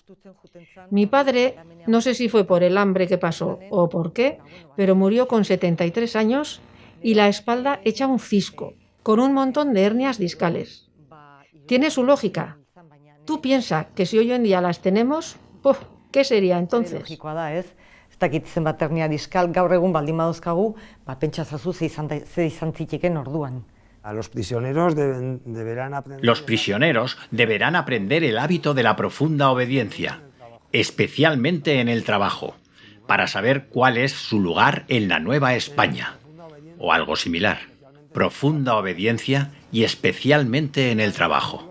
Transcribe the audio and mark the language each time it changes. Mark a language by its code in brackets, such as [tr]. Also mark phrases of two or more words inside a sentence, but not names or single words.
[es] Mi padre, no sé si fue por el hambre que pasó o por qué, pero murió con 73 años y la espalda hecha un cisco, con un montón de hernias discales. Tiene su lógica. Tú piensa que si hoy en día las tenemos, ¿qué sería entonces? [eu] Logikoa da, ez? Ez dakit zenbat hernia diskal gaur egun baldin badozkagu, pentsa zazu ze izan zitekeen orduan. [es] Los prisioneros deberán aprender... Los prisioneros deberán aprender el hábito de la profunda obediencia, especialmente en el trabajo, para saber cuál es su lugar en la Nueva España, o algo similar. Profunda obediencia y especialmente en el trabajo.